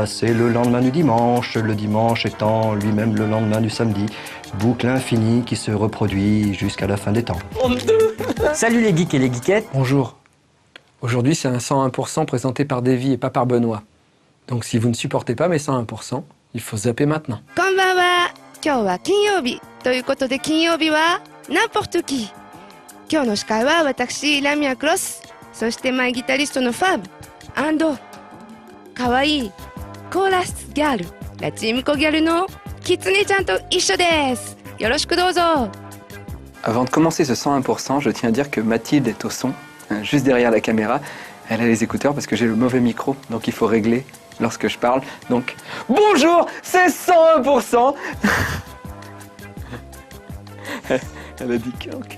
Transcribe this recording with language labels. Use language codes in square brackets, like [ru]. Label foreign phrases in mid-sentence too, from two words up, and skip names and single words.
[fr] C'est le lendemain du dimanche, le dimanche étant lui-même le lendemain du samedi. Boucle infinie qui se reproduit jusqu'à la fin des temps. Salut les geeks et les geekettes. Bonjour. Aujourd'hui, c'est un 101% présenté par Davy et pas par Benoît. Donc si vous ne supportez pas mes 101%, il faut zapper maintenant. [ja] こんばんは。今日は金曜日ということで金曜日は [fr] n'importe qui。 [ja] 今日の司会は私ラミアクロス、そしてマイギタリストのファブかわいいコーラスギャルラチームコギャルのキツネちゃんと一緒です。よろしくどうぞ。 [fr] Avant de commencer ce 101%, je tiens à dire que Mathilde est au son, juste derrière la caméra. Elle a les écouteurs parce que j'ai le mauvais micro, donc il faut régler lorsque je parle. Donc, bonjour, c'est 101%. Elle a dit qu'enculé.